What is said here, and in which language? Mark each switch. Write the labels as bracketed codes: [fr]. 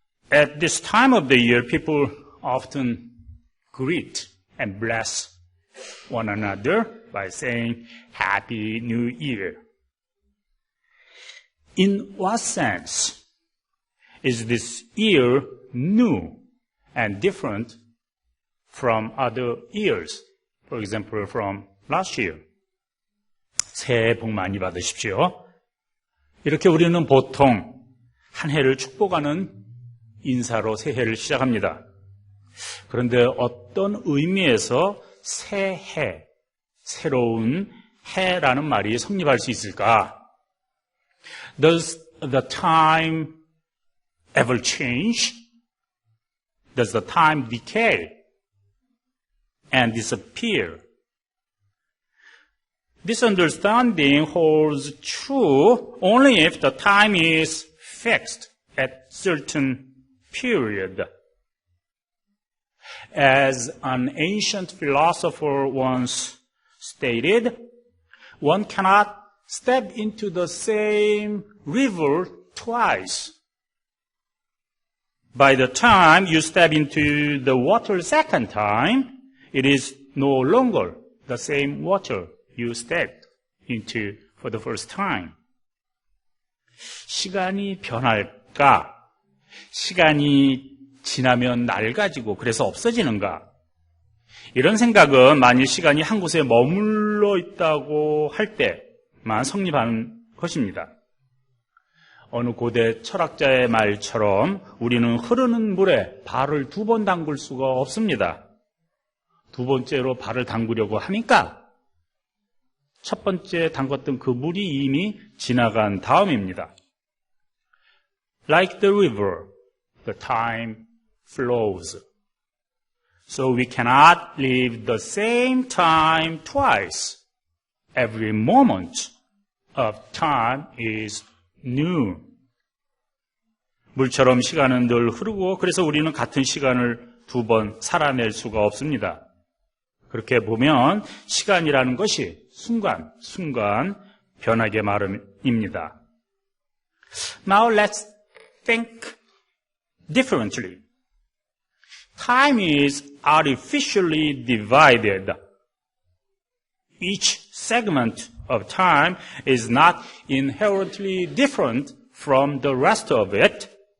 [en] At this time of the year, people often greet and bless one another by saying Happy New Year. In what sense is this year new and different from other years? For example, from last year. [ko] 새해 복 많이 받으십시오. 이렇게 우리는 보통 한 해를 축복하는 인사로 새해를 시작합니다. 그런데 어떤 의미에서 새해, 새로운 해라는 말이 성립할 수 있을까? [en] Does the time ever change? Does the time decay and disappear? This understanding holds true only if the time is fixed at certain period. As an ancient philosopher once stated, one cannot step into the same river twice. By the time you step into the water second time, it is no longer the same water you stepped into for the first time. [ko] 시간이 변할까? 시간이 지나면 낡아지고 그래서 없어지는가? 이런 생각은 만일 시간이 한 곳에 머물러 있다고 할 때만 성립하는 것입니다. 어느 고대 철학자의 말처럼 우리는 흐르는 물에 발을 두 번 담글 수가 없습니다. 두 번째로 발을 담그려고 하니까 첫 번째 담갔던 그 물이 이미 지나간 다음입니다. [en] Like the river, the time flows. So we cannot live the same time twice. Every moment of time is new. [ko] 물처럼 시간은 늘 흐르고 그래서 우리는 같은 시간을 두 번 살아낼 수가 없습니다. 그렇게 보면 시간이라는 것이 순간 변하게 마련입니다. [en] Now let's think differently. Time is artificially divided. Each segment of time is not inherently different from the rest of it.